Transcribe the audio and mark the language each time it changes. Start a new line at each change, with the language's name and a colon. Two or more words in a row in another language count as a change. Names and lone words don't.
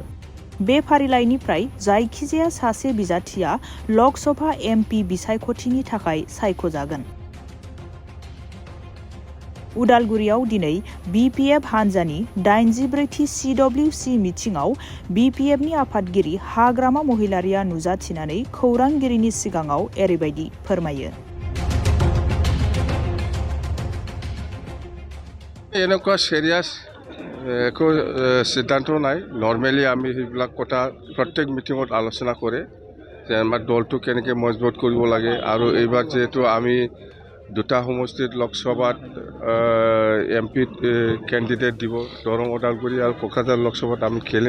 Bodo: बे फारिलाइनिफ्राय जायखिजाया सासे बिजाथिया लकसभा MP बिसायख'थिनि थाखाय सायख'जागोन। उदालगुरियाव दिनै BPF हान्जानि 84थि CWC मिटिंआव BPFनि आफादगिरि हाग्रामा महिलारिया नुजाथिनानै खौरांगिरिनि सिगाङाव एरैबायदि फोरमायो।
Assamese: এনেকুৱা সিরিয়াস একো সিদ্ধান্ত নাই। নর্মেলি আমি সেইবিলাক কথা প্রত্যেক মিটিঙত আলোচনা কৰে যে আমাৰ দলটো কেনেকৈ মজবুত কৰিব লাগে আৰু এইবাৰ যেহেতু আমি দুটা সমষ্টিত লোকসভাত
English: MP candidate
Assamese: দিব, দৰং ওদালগুৰি আৰু কোকৰাঝাৰ লোকসভাত আমি খেলিম।